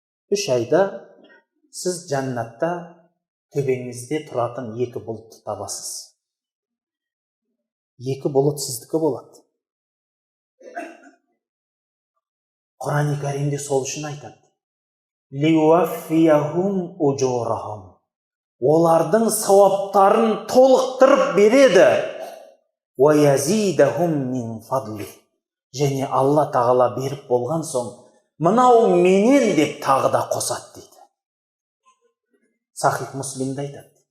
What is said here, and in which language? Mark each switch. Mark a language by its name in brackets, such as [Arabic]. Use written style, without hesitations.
[Kazakh] 3 айда сіз жәннатта төбеңізде тұратын 2 бұлтты табасыз. 2 бұлт сіздікі болады. Құран-ы Кәрімде сол үшін айтады. [Arabic] Лиуаффияхум уджурахум. [Kazakh] Олардың сауаптарын толықтырып береді. [Arabic] Уаязидахум мин фадли. [Kazakh] Және Алла тағала беріп болған соң, мынау менен деп тағы да қосады дейді. Сахих Муслимде айтады.